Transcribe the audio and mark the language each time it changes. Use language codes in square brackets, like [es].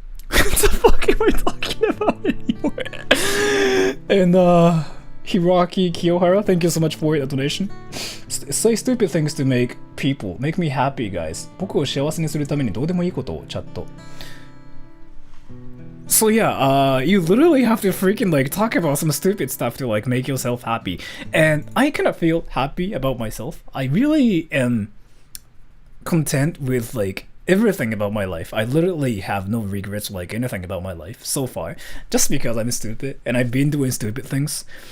[en] What the fuck am I talking about anymore? And Hiroaki Kiyohara, thank you so much for the donation. Say stupid things to make me happy, guys. [ja] 僕を幸せにするためにどうでもいいことをチャット。 [en] So yeah, you literally have to freaking like talk about some stupid stuff to like make yourself happy. And I kind of feel happy about myself. I really am content with like everything about my life. I literally have no regrets like anything about my life so far, just because I'm stupid and I've been doing stupid things.